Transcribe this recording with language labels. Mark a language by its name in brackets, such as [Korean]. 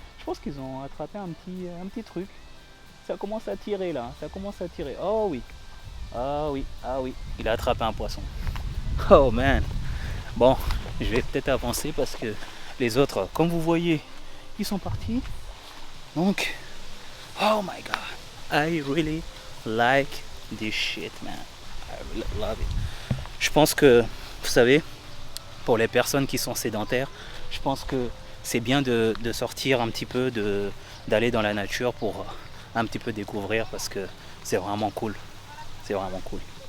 [French] Je pense qu'ils ont attrapé un petit truc. Ça commence à tirer là, ça commence à tirer. Oh oui, ah oui, ah oui, il a attrapé un poisson. [English] Oh man. [French] Bon, je vais peut-être avancer parce que les autres, comme vous voyez, ils sont partis. [English] Donc, oh my god, I really like this shit, man. I really love it. [French] Je pense que, vous savez, pour les personnes qui sont sédentaires, je pense que c'est bien de sortir un petit peu, d'aller dans la nature pour un petit peu découvrir parce que c'est vraiment cool. C'est vraiment cool.